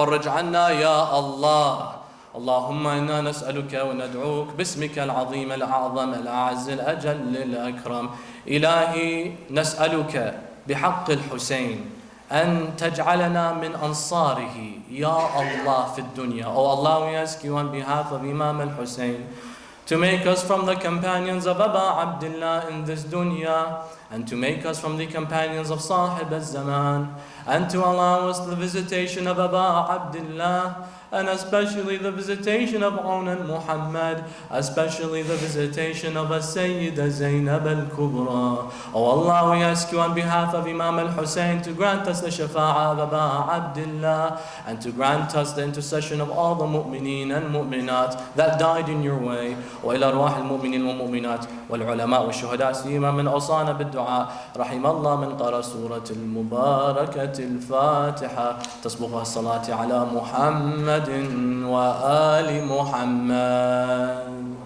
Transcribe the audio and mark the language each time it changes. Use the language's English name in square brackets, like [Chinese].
[Arabic] فرج عنا يا الله. اللهم إنا نسألك وندعوك باسمك العظيم الأعظم الأعز الأجل الأكرم. إلهي نسألك بحق الحسين أن تجعلنا من أنصاره يا الله في الدنيا. [English] Oh Allah, we ask you on behalf of Imam al-Hussein to make us from the companions of Aba Abdullah in this dunya, and to make us from the companions of Sahib al-Zaman, and to allow us the visitation of Aba Abdullah, and especially the visitation of Onan Muhammad, especially the visitation of Sayyidah Zainab al-Kubra. Oh Allah, we ask you on behalf of Imam al-Hussein to grant us the shafa'ah of Aba Abdullah, and to grant us the intercession of all the mu'mineen and mu'minat that died in your way. [Arabic] وإلى أرواح المؤمنين والمؤمنات والعلماء والشهداء سيما من أوصانا بالدعاء رحم الله من قرأ سورة المباركة الفاتحة تصبغها الصلاة على محمد وآل محمد.